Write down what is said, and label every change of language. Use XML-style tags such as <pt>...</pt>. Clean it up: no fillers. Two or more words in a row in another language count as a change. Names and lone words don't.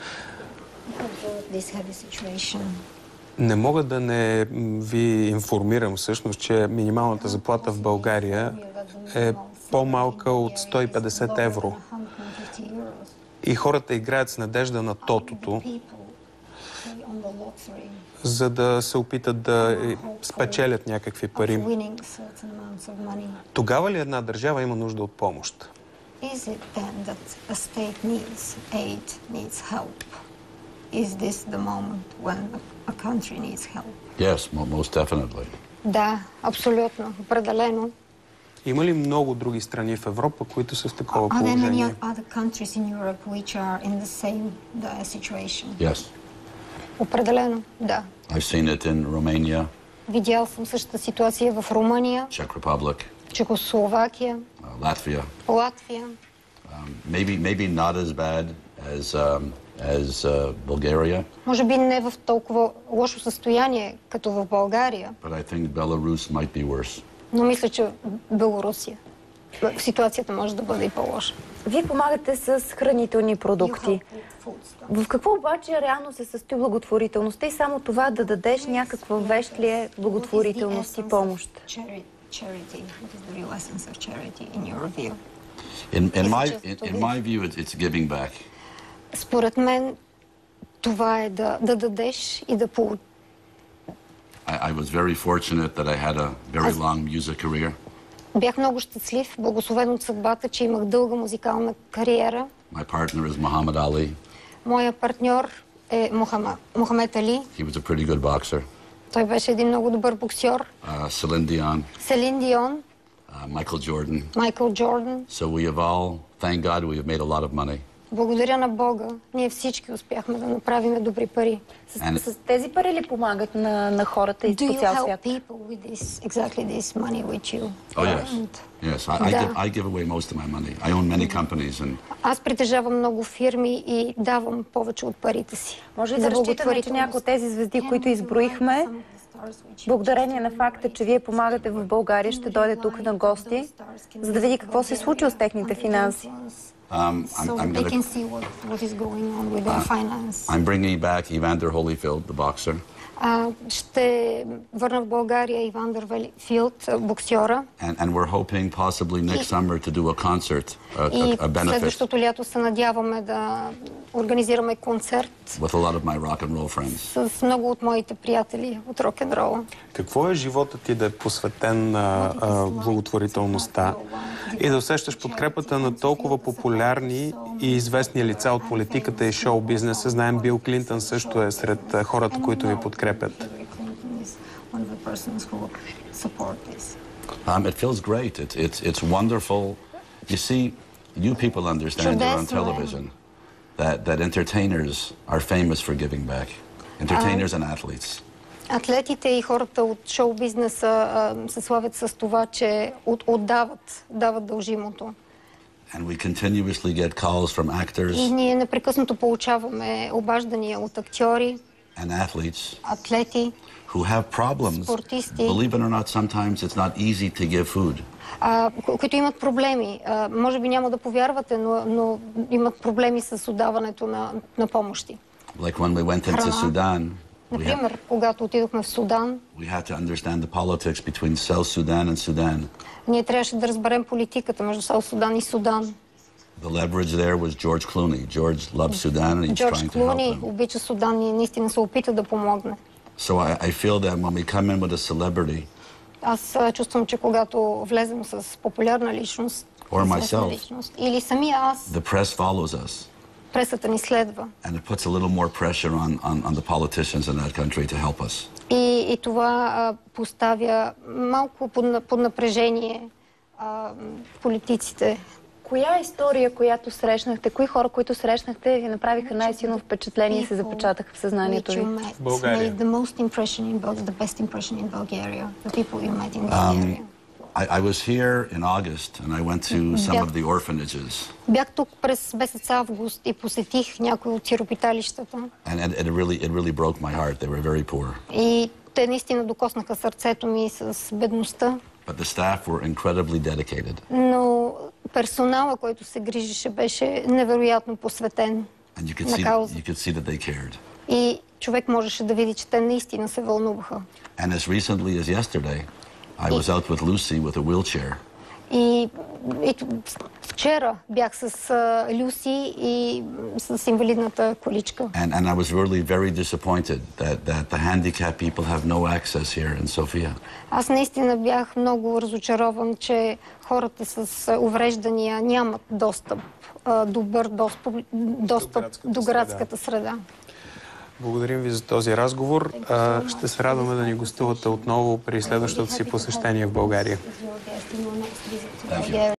<bg>Не мога да не ви информирам всъщност, че минималната заплата в България е по-малка от 150 евро. И хората играят с надежда на тотото, за да се опитат да спечелят някакви пари. Тогава ли една държава има нужда от помощ?</bg> <en>Yes, most definitely.</en> <bg>Да, абсолютно, определено. Има ли много други страни в Европа, които са в такова положение?</bg> <en>Yes.</en> <bg>Определено, да.</bg> <en>I've seen it in Romania.</en> <bg>Видял съм същата ситуация в Румъния,</bg> <en>Czech Republic,</en> <bg>Чехословакия,</bg> <en>Latvia.</en> <bg>Латвия.</bg> <en>Maybe not as bad as Bulgaria.</en> <bg>Може би не в толкова лошо състояние, като в България.</bg> <en>But I think Belarus might be worse.</en> <bg>Но мисля, че Белорусия ситуацията може да бъде и по-лоша. Вие помагате с хранителни продукти. В какво обаче реално се състои благотворителността и само това да дадеш някаква вещ ли е благотворителност и помощ?</bg> <en>In my view, it's giving back.</en> <bg>Според мен това е да дадеш и да получиш.</bg> <en>I was very fortunate that I had a very long music career.</en> <bg>Бях много щастлив, благословен от съдбата, че имах дълга музикална кариера.</bg> <en>My partner is Muhammad Ali.</en> <bg>Моя партньор е Мохамед Али.</bg> <en>He was a pretty good boxer.</en> <bg>Той беше един много добър боксьор.</bg> <en>Celine Dion.</en> <bg>Селин Дион.</bg> <en>Michael Jordan.</en> <bg>Майкъл Джордан.</bg> <en>So we have all, thank God, we have made a lot of money.</en> <bg>Благодаря на Бога, ние всички успяхме да направим добри пари. С тези пари ли помагат на хората и по цял свят?</bg> <en>Do you help people with exactly this money which you Oh, yes. Yes, I give away most of my money. I own many companies and...</en> <bg>Аз притежавам много фирми и давам повече от парите си. Може ли да разчитаме, че някои от тези звезди, които изброихме, благодарение на факта, че вие помагате в България, ще дойде тук на гости, за да види какво се случи с техните финанси?</bg> <en>I'm bringing back Evander Holyfield, the boxer.</en> <bg>Ще върна в България Ивандър Филд, боксьора.</bg> <en>And we're hoping possibly next summer to do a concert, a benefit.</en> <bg>И следващото лято се надяваме да организираме концерт</bg> <en>with a lot of my rock and roll friends.</en> <bg>С много от моите приятели от рок-н-рола. Какво е животът ти да е посветен на благотворителността и да усещаш подкрепата на толкова популярни и известни лица от политиката и шоу-бизнеса? Знаем, Бил Клинтън също е сред хората, които ви подкрепят.</bg> <en>It feels great. It's wonderful. You see, you people understand here on television that entertainers are famous for giving back. Entertainers and athletes.</en> <bg>Атлетите и хората от шоу-бизнеса се славят с това, че дават дължимото.</bg> <en>And we continuously get calls from actors</en> <bg>И ние непрекъснато получаваме обаждания от актьори,</bg> <en>and athletes</en> <bg>атлети,</bg> <en>who have problems.</en> <bg>спортисти,</bg> <en>Believe it or not, sometimes it's not easy to give food.</en> <bg>които имат проблеми. Може би няма да повярвате, но имат проблеми с отдаването на помощи.</bg> <en>Like when we went into Sudan,</en> <bg>Например, когато отидохме в Судан,</bg> <en>we had to understand the politics between South Sudan and Sudan.</en> <bg>ние трябваше да разберем политиката между South Судан и Судан.</bg> <en>The leverage there was George Clooney. George loves Sudan and he's</en> <bg>Джордж</bg> <en>trying to help</en> <bg>Клуни</bg> <en>them.</en> <bg>обича Судан и наистина се опита да помогне.</bg> <en>So I feel that when we come in with a celebrity,</en> <bg>Аз чувствам, че когато влезем с популярна личност,</bg> <en>Or</en> <bg>известна</bg> <en>myself.</en> <bg>личност, или самия аз,</bg> <en>the press follows us.</en> <bg>пресата ни следва.</bg> <en>And it puts a little more pressure on the politicians in that country to help us.</en> <bg>И това поставя малко под напрежение политиците. Коя история, която срещнахте, кои хора, които срещнахте, ви направиха най-силно впечатление и се запечатаха в съзнанието ви? България.</bg> <en>The best impression in Bulgaria. The people you met in Bulgaria. I was here in August and I went to some of the orphanages.</en> <bg>Бях тук през месец август и посетих някои от сиропиталищата.</bg> <en>And it really broke my heart. They were very poor.</en> <bg>И те наистина докоснаха сърцето ми с бедността.</bg> <en>But the staff were incredibly dedicated.</en> <bg>Но персонала, който се грижеше, беше невероятно посветен</bg> <en>And you</en> <bg>на кауза.</bg> <en>could see that they cared.</en> <bg>И човек можеше да види, че те наистина се вълнуваха.</bg> <en>And as recently as yesterday, I was out with Lucy with a wheelchair.</en> <bg>И вчера бях с Люси и с инвалидната количка.</bg> <en>And I was really very disappointed that the handicapped people have no access here in Sofia.</en> <bg>Аз наистина бях много разочарован, че хората с увреждания нямат добър достъп до градската среда. Благодарим ви за този разговор. Ще се радваме да ни гостувате отново при следващото си посещение в България.</bg>